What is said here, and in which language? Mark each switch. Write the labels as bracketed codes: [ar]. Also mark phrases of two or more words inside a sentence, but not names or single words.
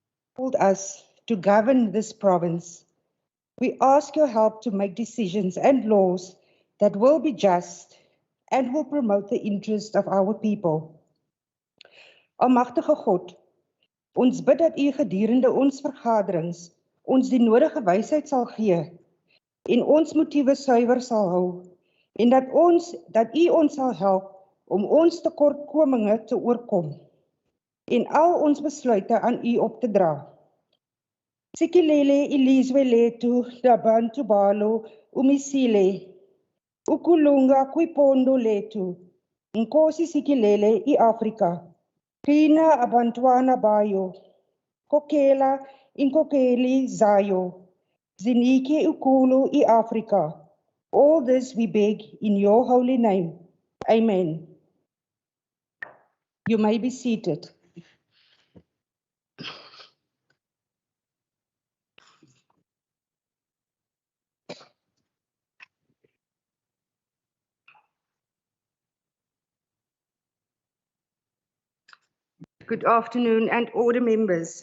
[en] called us to govern this province. We ask your help to make decisions and laws that will be just and will promote the interest of our people. [af] Almagtige God, ons bid dat U gedurende ons vergaderings ons die nodige wysheid sal gee en ons motiewe suiwer sal hou en dat U ons sal help om ons tekortkominge te oorkom en al ons besluite aan U op te dra. [xh] Sikilele ilizwe lethu labantu balo umisile ukulunga kwipondo lethu Nkosi sikilele iAfrika Qina abantwana bayo kokela inkokeli zayo zinike ukulu iAfrika. [en] All this we beg in your holy name. Amen. You may be seated. Good afternoon and order members.